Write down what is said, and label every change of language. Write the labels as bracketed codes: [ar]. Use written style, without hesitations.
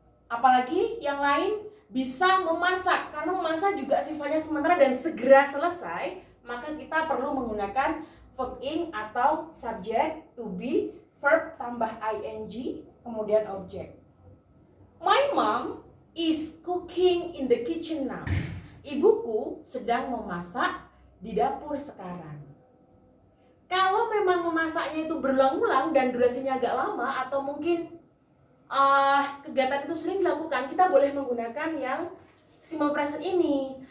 [id] Apalagi yang lain bisa memasak, karena memasak juga sifatnya sementara dan segera selesai, maka kita perlu menggunakan verb ing atau subject to be, verb tambah ing, kemudian objek. [en] My mom is cooking in the kitchen now. [id] Ibuku sedang memasak di dapur sekarang. Kalau memang memasaknya itu berulang-ulang dan durasinya agak lama, atau mungkin kegiatan itu sering dilakukan, kita boleh menggunakan yang simple present ini.